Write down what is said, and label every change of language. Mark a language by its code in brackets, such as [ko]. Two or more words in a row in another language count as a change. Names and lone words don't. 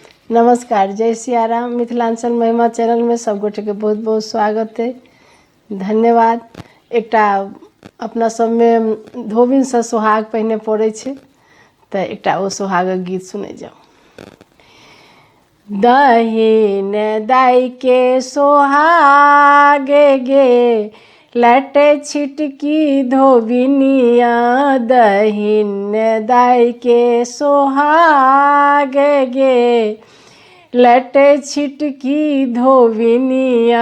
[mai] नमस्कार, जय सियाराम। मिथिलांचल महिमा चैनल में सब गोटे के बहुत बहुत स्वागत है। धन्यवाद। एकटा अपना सब में धोबिन से सोहाग पहिने पड़े छे, तो एकटा ओ सोहागक गीत सुने जाओ। दहिन दाई के सोहाग गे, लटे छिटकी धोबिनिया। दहिन दाई के सोहाग गे, लटे छिटकी धोबिनिया।